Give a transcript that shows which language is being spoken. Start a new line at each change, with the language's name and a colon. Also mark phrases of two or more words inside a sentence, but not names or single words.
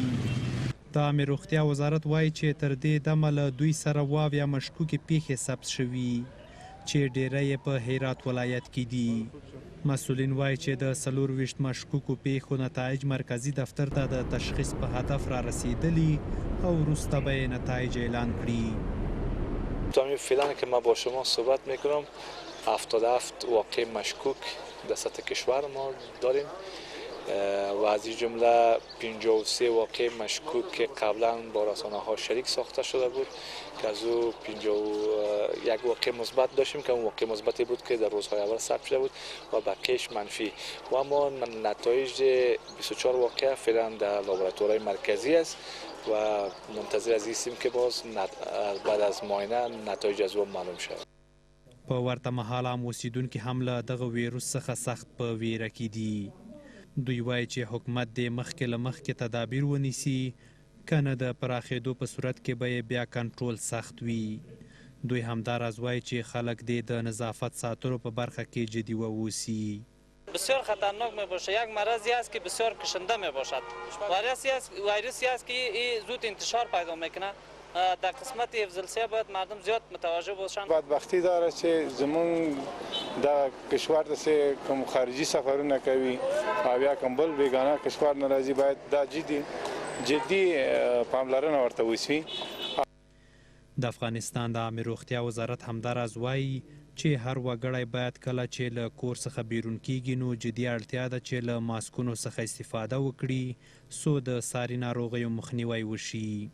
Pashto: د عامې روغتیا وزارت وایي چې تر دې دمه له دوی سره 28 مشکوکې پیښې ثبت شوي چې ډیری یې په هرات ولایت کې دي. مسؤلین وایي چې د 24 مشکوکو پیښو نتایج مرکزي دفتر ته د تشخیص په هدف را رسیدلی او وروسته به یې نتایج اعلان کړي.
Persian: تا همین فعلا که من با شما صحبت میکنم 77 واقع مشکوک در سطح کشور ما داریم و از این جمله 53 واقع مشکوک که قبلا با رسانه ها شریک ساخته شده بود که از او 51 واقع مثبت داشتیم که اون واقع مثبتی بود که در روزهای اول ثبت شده بود و بقیه‌اش منفی و اما نتایج 24 واقع فعلا در لابراتوارهای مرکزی است و منتظر از هستیم که باز بعد از معاینه نتایج از اون معلوم شود.
Pashto: په ورته مهال عام اوسیدونکي هم له دغه ویروس څخه سخت په ویره کې دي. دوی وایي چې حکومت دې مخکې له مخکې تدابیر ونیسي کنه د پراخېدو په صورت کې به یې بیا کنټرول سخت وي. دوی همداراز وایي چې خلک دې د نظافت ساتلو په برخه کې جدي واوسي.
Persian: بسیار خطرناک می باشه. یک مرضی است که بسیار کشنده می باشد. ویروسی است که زود انتشار پیدا میکنه. در قسمت افضلسیه باید مردم زیاد متوجه باشن. بدبختی داره
Pashto: چې زمون د کشور د کوم خارجي سفرونه کوي او یا کوم بل بیگانه کشور ناراضي باید دا جدي پاملرنه ورته وشي. د افغانستان د عامې روغتیا وزارت همداراز وایي چې هر وګړی باید کله چې له کور څخه بیرون کیږي نو جدي اړتیا ده چې له ماسکونو څخه استفاده وکړي څو د ساري ناروغیو مخنیوی وشي.